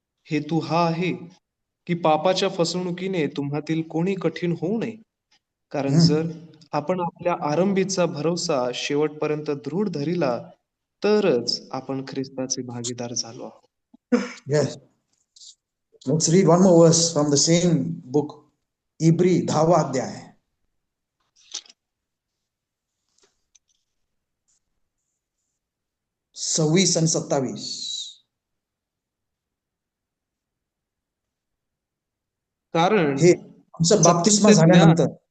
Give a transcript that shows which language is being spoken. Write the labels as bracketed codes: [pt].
[mr] हेतू हा आहे की पापाच्या फसवणुकीने तुम्हातील कोणी कठीण होऊ नये. कारण जर आपण आपल्या आरंभीचा भरोसा शेवटपर्यंत दृढ धरिला तरच आपण ख्रिस्ताचे भागीदार झालो आहोत. [en] Yes. Let's read one more verse from the same book. [mr] Hebrew 10 अध्याय. सव्वीस आणि 27. कारण हे आमचं बाप्तिस्मा झाल्यानंतर